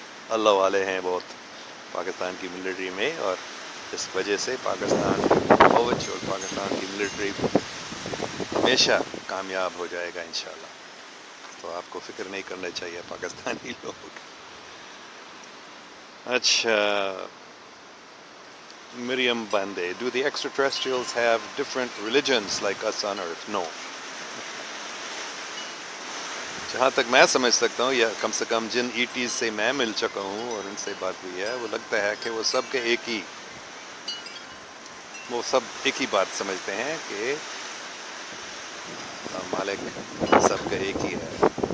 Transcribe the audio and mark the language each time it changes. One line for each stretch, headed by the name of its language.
Urdu: اللہ والے ہیں بہت پاکستان کی ملٹری میں، اور اس وجہ سے پاکستان کی فوج اور پاکستان کی ملٹری ہمیشہ کامیاب ہو جائے گا انشاءاللہ. تو آپ کو فکر نہیں کرنا چاہیے پاکستانی لوگ. اچھا، مریم باندے،
English: do the extraterrestrials have different religions like us on earth? No.
Urdu: جہاں تک میں سمجھ سکتا ہوں، یا کم سے کم جن ETs سے میں مل چکا ہوں اور ان سے بات ہوئی ہے، وہ لگتا ہے کہ وہ سب کے وہ سب ایک ہی بات سمجھتے ہیں کہ مالک سب کا ایک ہی ہے.